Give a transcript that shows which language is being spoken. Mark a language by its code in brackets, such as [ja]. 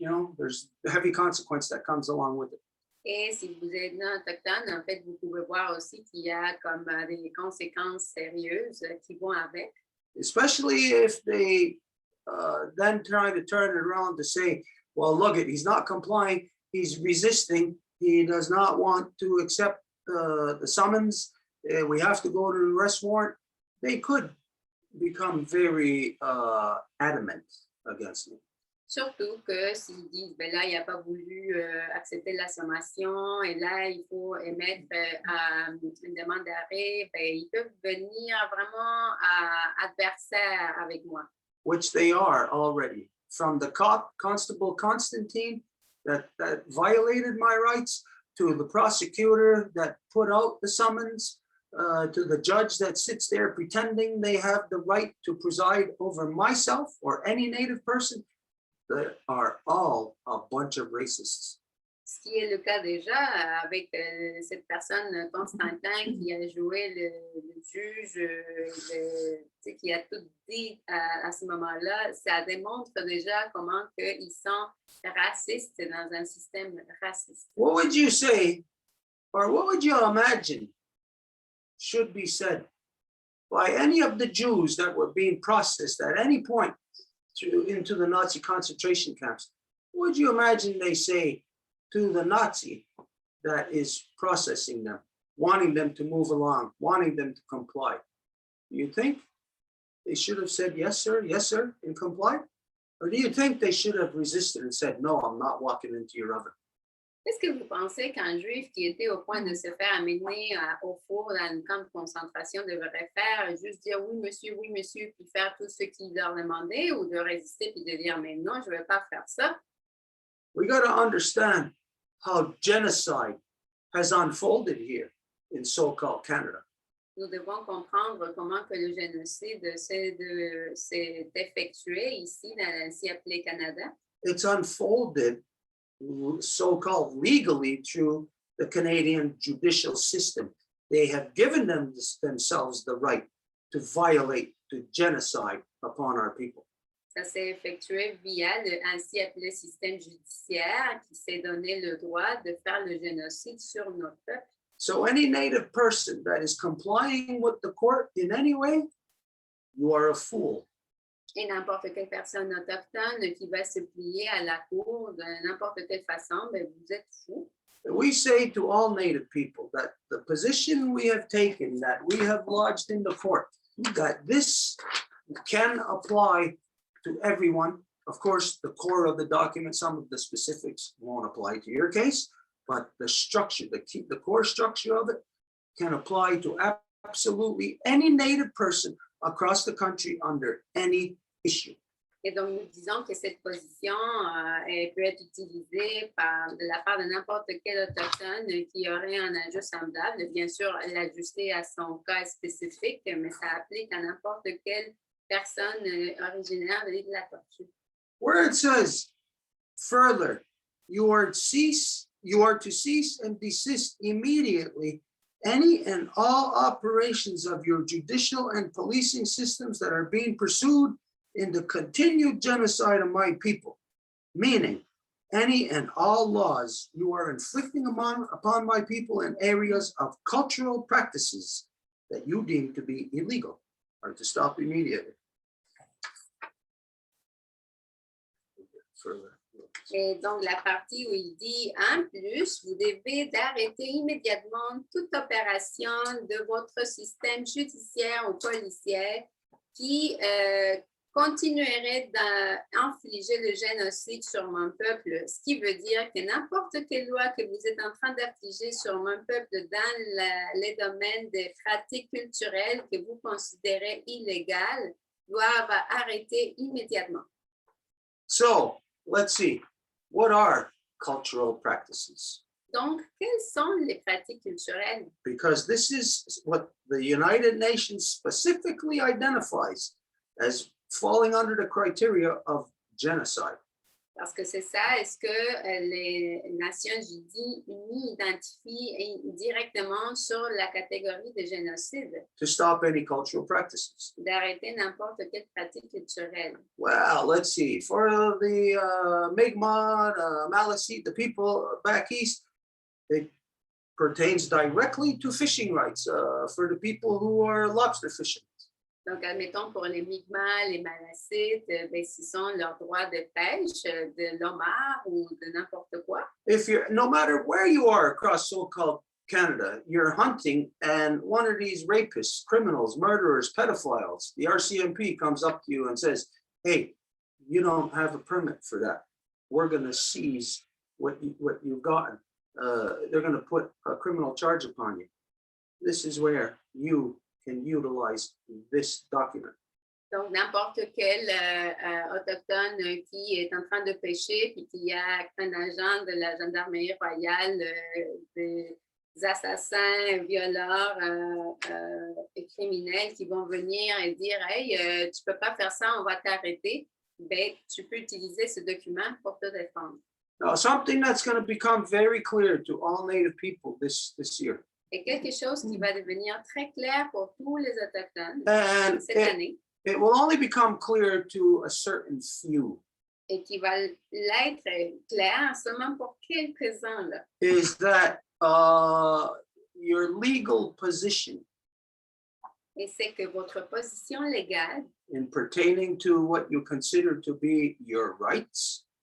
[en] You know, there's a heavy consequence that comes along with it. [fr] Et si vous êtes non autochtone, en fait, vous pouvez voir aussi qu'il y a comme des conséquences sérieuses qui vont avec. [en] Especially if they then try to turn it around to say, well, look, he's not complying, he's resisting, he does not want to accept the summons, we have to go to the arrest warrant. They could become very adamant against me. [fr] Surtout que s'ils disent, ben là, il n'a pas voulu accepter la sommation et là, il faut émettre une demande d'arrêt, ben, ils peuvent venir vraiment adversaires avec moi. [en] Which they are already. From the Constable Constantine that violated my rights, to the prosecutor that put out the summons, to the judge that sits there pretending they have the right to preside over myself or any Native person. They are all a bunch of racists. [fr] Ce qui est le cas déjà avec cette personne, Constantin, qui a joué le juge, qui a tout dit à ce moment-là, ça démontre déjà comment ils sont racistes dans un système raciste. [en] What would you say, or what would you imagine should be said by any of the Jews that were being processed at any point into the Nazi concentration camps? What would you imagine they say to the Nazi that is processing them, wanting them to move along, wanting them to comply? Do you think they should have said, yes, sir, and complied? Or do you think they should have resisted and said, no, I'm not walking into your oven? [fr] Qu'est-ce que vous pensez qu'un juif qui était au point de se faire amener au four dans un camp de concentration devrait faire? Juste dire oui, monsieur, puis faire tout ce qu'il leur demandait, ou de résister puis de dire mais non, je ne vais pas faire ça? [en] We got to understand how genocide has unfolded here in so-called Canada. [fr] Nous devons comprendre comment que le génocide s'est effectué ici dans l'ancien appelé Canada. [en] It's unfolded so-called legally through the Canadian judicial system. They have given themselves the right to violate, to genocide upon our people. [fr] Ça s'est effectué via le ainsi appelé système judiciaire qui s'est donné le droit de faire le génocide sur notre peuple. [en] So any Native person that is complying with the court in any way, you are a fool. [fr] Et n'importe quelle personne autochtone qui va se plier à la cour de n'importe quelle façon, ben vous êtes fou. [en] We say to all Native people that the position we have taken, that we have lodged in the court, that this can apply to everyone. Of course, the core of the document, some of the specifics won't apply to your case, but the structure, the core structure of it can apply to absolutely any Native person across the country under any issue. [fr] Et donc, nous disons que cette position elle peut être utilisée de la part de n'importe quel autochtone qui aurait un ajout semblable. Bien sûr, l'ajuster à son cas spécifique, mais ça applique à n'importe quelle personne originaire de l'île de la Tortue. [en] Where it says further, you are to cease and desist immediately any and all operations of your judicial and policing systems that are being pursued in the continued genocide of my people, meaning any and all laws you are inflicting upon my people in areas of cultural practices that you deem to be illegal are to stop immediately. Further. [fr] Et donc, la partie où il dit en plus, vous devez d'arrêter immédiatement toute opération de votre système judiciaire ou policier qui continuerait d'infliger le génocide sur mon peuple, ce qui veut dire que n'importe quelle loi que vous êtes en train d'infliger sur mon peuple dans les domaines des pratiques culturelles que vous considérez illégales doivent arrêter immédiatement. [en] So, let's see. What are cultural practices? [fr] Donc, quelles sont les pratiques culturelles? [en] Because this is what the United Nations specifically identifies as falling under the criteria of genocide. [fr] Parce que c'est ça, est-ce que les Nations Unies identifient directement sur la catégorie de génocide? [en] To stop any cultural practices. [fr] D'arrêter n'importe quelle pratique culturelle. [en] Well, let's see. For the Mi'kmaq, Maliseet, the people back east, it pertains directly to fishing rights for the people who are lobster fishing. [fr] Donc, admettons, pour les Mi'kmaq, les Maliseet, ce sont leurs droits de pêche, de l'homard ou de n'importe quoi. [en] If you're, no matter where you are across so-called Canada, you're hunting and one of these rapists, criminals, murderers, pedophiles, the RCMP comes up to you and says, hey, you don't have a permit for that. We're going to seize what you've gotten. They're going to put a criminal charge upon you. This is where you can utilize this document. [fr] Donc, n'importe quel autochtone qui est en train de pêcher puis qui a un agent de la gendarmerie royale, des assassins, violeurs et criminels qui vont venir et dire « Hey, tu peux pas faire ça, on va t'arrêter », ben, tu peux utiliser ce document pour te défendre. [en] Now, something that's going to become very clear to all Native people this year. [fr] Et quelque chose qui va devenir très clair pour tous les autochtones [en] And [fr] cette année. [en] It will only become clear to a certain few. [fr] Et qui va l'être clair seulement pour quelques-uns là. [en] Is that your legal position [fr] Et c'est que votre position légale, [en] in pertaining to what you consider to be your rights,